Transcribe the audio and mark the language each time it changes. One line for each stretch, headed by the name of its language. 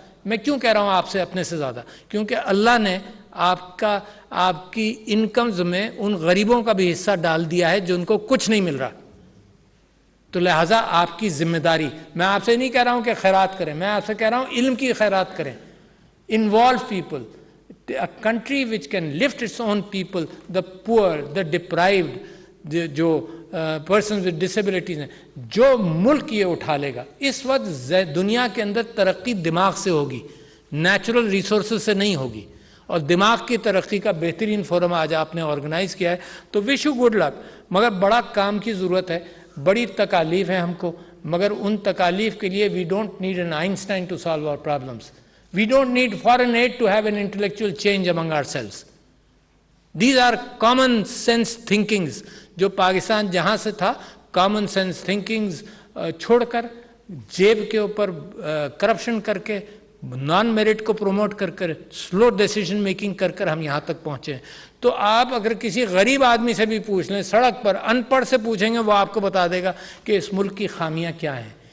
Urdu: میں کیوں کہہ رہا ہوں آپ سے اپنے سے زیادہ؟ کیونکہ اللہ نے آپ کی انکمز میں ان غریبوں کا بھی حصہ ڈال دیا ہے جو ان کو کچھ نہیں مل رہا. تو لہٰذا آپ کی ذمہ داری، میں آپ سے نہیں کہہ رہا ہوں کہ خیرات کریں، میں آپ سے کہہ رہا ہوں علم کی خیرات کریں.
English: Involve people. A country which can lift its own people, the poor, the deprived, جو persons with disabilities ہیں،
Urdu: جو ملک یہ اٹھا لے گا. اس وقت دنیا کے اندر ترقی دماغ سے ہوگی، نیچرل ریسورسز سے نہیں ہوگی، اور دماغ کی ترقی کا بہترین فورم آج آپ نے آرگنائز کیا ہے. تو
English: Wish you good luck.
Urdu: مگر بڑا کام کی ضرورت ہے، بڑی تکالیف ہیں ہم کو، مگر ان تکالیف کے لیے
English: We don't need an Einstein to solve our problems. We don't need foreign aid to have an intellectual change among ourselves. These are common sense thinkings.
Urdu: جو پاکستان جہاں سے تھا common sense thinkings چھوڑ کر جیب کے اوپر کرپشن کر کے نان میرٹ کو پروموٹ کر کر سلو ڈیسیجن میکنگ کر کر ہم یہاں تک پہنچے ہیں. تو آپ اگر کسی غریب آدمی سے بھی پوچھ لیں, سڑک پر ان پڑھ سے پوچھیں گے, وہ آپ کو بتا دے گا کہ اس ملک کی خامیاں کیا ہیں.